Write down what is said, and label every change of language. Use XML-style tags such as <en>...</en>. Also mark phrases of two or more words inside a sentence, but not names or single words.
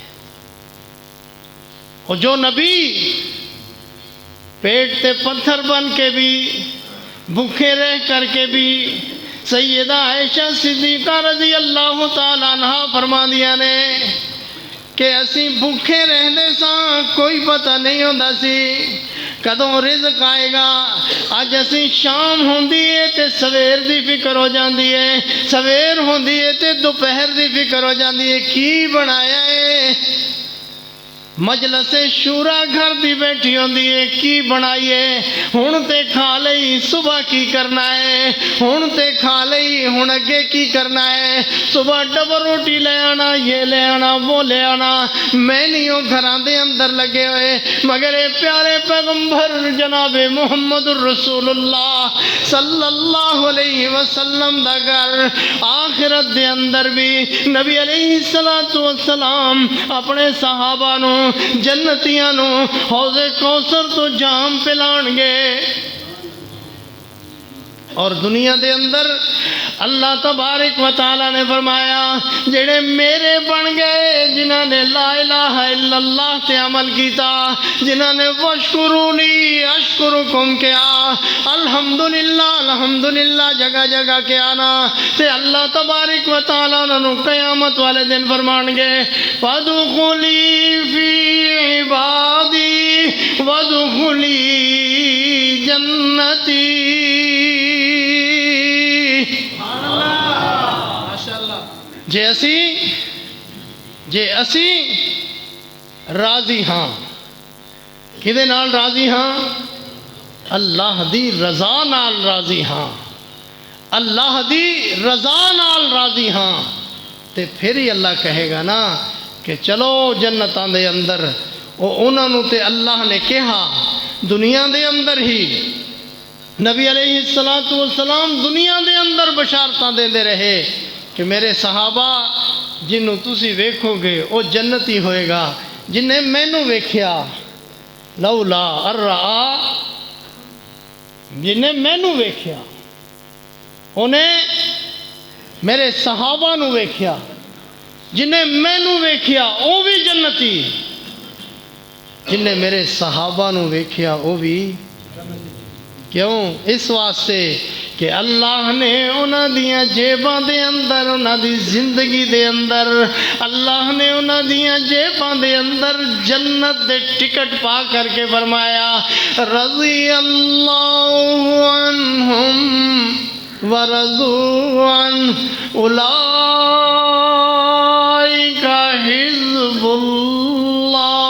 <pa>اور جو نبی پیٹ تے پتھر بن کے بھی، بھوکے رہ کر کے بھی، سیدہ عائشہ صدیقہ رضی اللہ تعالیٰ عنہ فرماندیاں نے کہ اسی بھوکے رہندے ساں، کوئی پتہ نہیں ہوندا سی کدوں رزق آئے گا۔ اج اسی شام ہوندی ہے تے سویر دی فکر ہو جاندی ہے، سویر ہوندی ہے تے دوپہر دی فکر ہو جاندی ہے، کی بنایا ہے۔ مجلس شورا گھر دی بیٹھی ہوندی ہے، کی بنائیے، ہن تے کھا لئی، صبح کی کرنا ہے، ہن تے کھا لئی، ہن اگے کی کرنا ہے، صبح ڈبل روٹی لے آنا، یہ لے آنا، وہ لے آنا، میں نہیں ہوں گھراں دے اندر لگے ہوئے، مگر اے پیارے پیغمبر جناب محمد الرسول اللہ صلی اللہ علیہ وسلم دا گھر آخرت دے اندر بھی نبی علیہ السلام اپنے صحابہ نو، جنتیاں نو حوض کوثر تو جام پلان گے۔ اور دنیا دے اندر اللہ تبارک و تعالی نے فرمایا جڑے میرے بن گئے، جنہاں نے</pa> <ar>لا الہ الا اللہ</ar> <pa>تے عمل کیتا، جنہاں نے</pa> <ar>وشکرونی اشکرکم</ar> <pa>کیا، الحمدللہ الحمدللہ جگہ جگہ کیا نا، تے اللہ تبارک و تعالی انہوں قیامت والے دن فرمان گے</pa> <ar>فادخلی فی عبادی وادخلی جنتی۔</ar> <pa>جے اسی راضی ہاں، کدے نال راضی ہاں؟ اللہ دی رضا نال راضی ہاں، اللہ دی رضا نال راضی ہاں، تے پھر ہی اللہ کہے گا نا کہ چلو جنتاں دے اندر۔ انہاں نو تے اللہ نے کہا دنیا دے اندر ہی، نبی علیہ السلام دنیا دے اندر بشارتاں دیندے رہے کہ میرے صحابہ جنوں تسی ویکھو گے او جنتی ہوئے گا جنہیں مینوں ویکھیا، لولا ارآ، جنہیں مینوں ویکھیا، انہیں میرے صحابہ نو ویکھیا، جنہیں مینوں ویکھیا او بھی جنتی، جنہیں میرے صحابہ نو ویکھیا او بھی۔ کیوں؟ اس واسطے کہ اللہ نے انہاں دیاں جیباں دے اندر، انہاں دی زندگی دے اندر، اللہ نے انہاں دیاں جیباں دے اندر جنت دے ٹکٹ پا کر کے فرمایا</pa> <ar>رضی اللہ عنہم ورضوا عنہ اولئک حزب اللہ۔</ar>